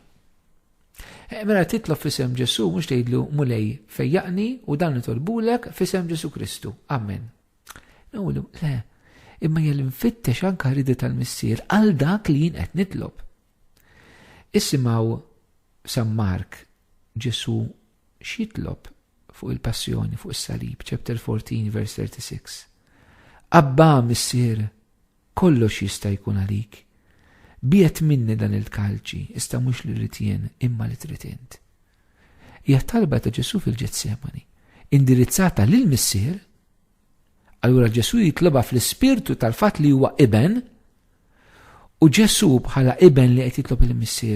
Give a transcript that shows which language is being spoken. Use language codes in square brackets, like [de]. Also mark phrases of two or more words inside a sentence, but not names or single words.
[mt] Mela titlob f'isem Ġesu mhux tgħidlu mulej fejjaqni u dan nitolbulek f'isem Ġesu Kristu. Amen. Nqulu le, imma jell nfittex anke rida tal-missier għal dak li jien qed nitlob. Isimgħu San Mark Ġesu x'jitlob fuq il-passjoni fuq is-salib, [en] chapter 14 verse 36. [mt] Abba missier, kollox jista' jkun għalik. Biet minni dan il-kalċi, ista mhux li rrid jien imma li trid int. Hija talba ta' Ġesu fil-Ġetsemani, indirizzata lil missier. Allura Ġesu jitloba fl-ispirtu tal-fatt li huwa iben u Ġesu bħala iben li qed jitlob il-missier.